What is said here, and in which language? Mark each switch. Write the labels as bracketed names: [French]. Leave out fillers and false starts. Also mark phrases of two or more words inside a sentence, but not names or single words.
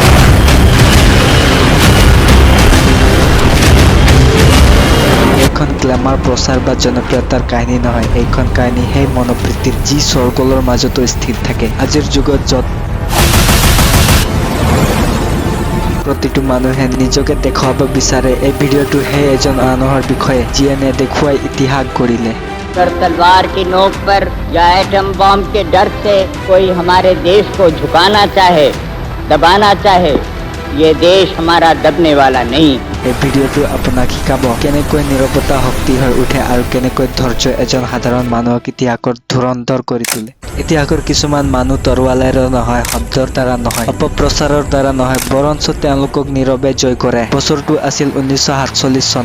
[Assamese] এইখন গ্লেমাৰ প্ৰচাৰ বা জনপ্ৰিয়তাৰ কাহিনী নহয়, এইখন কাহিনী সেই মনোবৃত্তিৰ যি স্বৰ্গলৰ মাজতো স্থিৰ থাকে। আজিৰ যুগত য'ত প্ৰতিটো মানুহে নিজকে দেখুৱাব বিচাৰে, এই ভিডিঅ'টো সেই এজন মানুহৰ বিষয়ে যিয়ে নেদেখুৱাই ইতিহাস গঢ়িলে। [Hindi] तलवार की नोक पर या एटम बॉम्ब के डर से कोई हमारे देश को झुकाना चाहे, दबाना चाहे, ये देश हमारा दबने वाला नहीं। [Assamese] এই ভিডিঅ'টো আপোনাক শিকাব কেনেকৈ নীৰৱতা শক্তি হৈ উঠে আৰু কেনেকৈ ধৈৰ্য এজন সাধাৰণ মানুহক ইতিহাসৰ ধুৰন্ধৰ কৰি তোলে। ইতিহাসৰ কিছুমান মানুহ তৰোৱালেৰে নহয়, শব্দৰ দ্বাৰা নহয়, অপপ্ৰচাৰৰ দ্বাৰা নহয়, বৰঞ্চ তেওঁলোকক নীৰৱে জয় কৰে। বছৰটো আছিল 1947 চন।